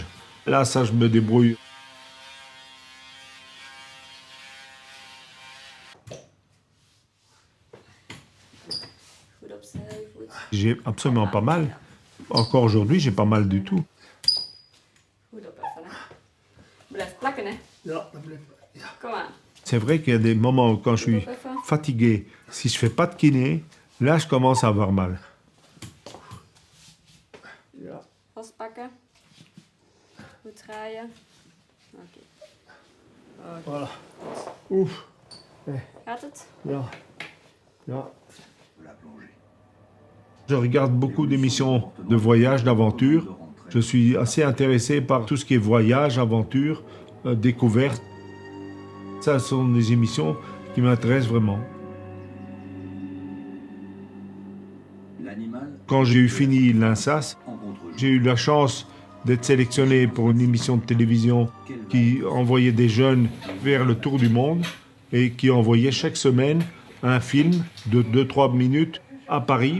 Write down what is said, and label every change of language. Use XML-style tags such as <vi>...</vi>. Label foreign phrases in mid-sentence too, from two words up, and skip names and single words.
<fr>Là, ça, je me débrouille. J'ai absolument pas mal. Encore aujourd'hui, j'ai pas mal du tout. C'est vrai qu'il y a des moments où quand je suis fatigué, si je fais pas de kiné, là, je commence à avoir mal.</fr> <nl>Vastpakken. Goed draaien. Oké.</nl> <fr>Voilà. Ouf.</fr> <nl>Gaat het? Ja. Ja.</nl> <fr>Je regarde beaucoup d'émissions de voyage, d'aventure. Je suis assez intéressé par tout ce qui est voyage, aventure, découverte. Ça, ce sont des émissions qui m'intéressent vraiment. Quand j'ai eu fini l'INSAS, j'ai eu la chance d'être sélectionné pour une émission de télévision qui envoyait des jeunes vers le tour du monde et qui envoyait chaque semaine un film de 2-3 minutes à Paris.</fr>